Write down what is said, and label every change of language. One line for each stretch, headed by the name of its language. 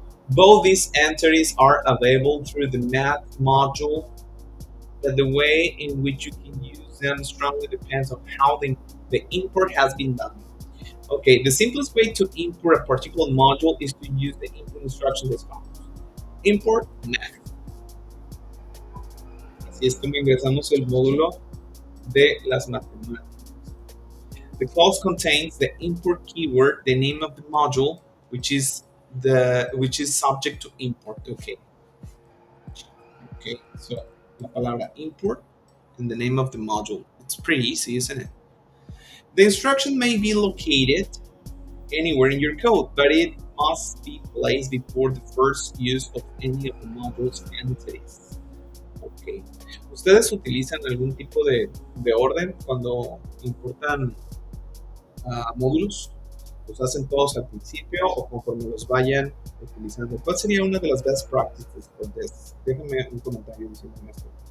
English: Both these entities are available through the math module, but the way in which you can use them strongly depends on how the import has been done. Okay, the simplest way to import a particular module is to use the input instructions as follows. Import math.
Spanish: Así es como ingresamos el módulo de las matemáticas.
English: The clause contains the import keyword, the name of the module, which is subject to import. Okay, so
Spanish: la palabra
English: import and the name of the module. It's pretty easy, isn't it? The instruction may be located anywhere in your code, but it must be placed before the first use of any of the module's entities. Okay.
Spanish: ¿Ustedes utilizan algún tipo de orden cuando importan módulos? ¿Los hacen todos al principio o conforme los vayan utilizando? ¿Cuál sería una de las
English: best practices for this?
Spanish: Déjame un comentario diciendo esto.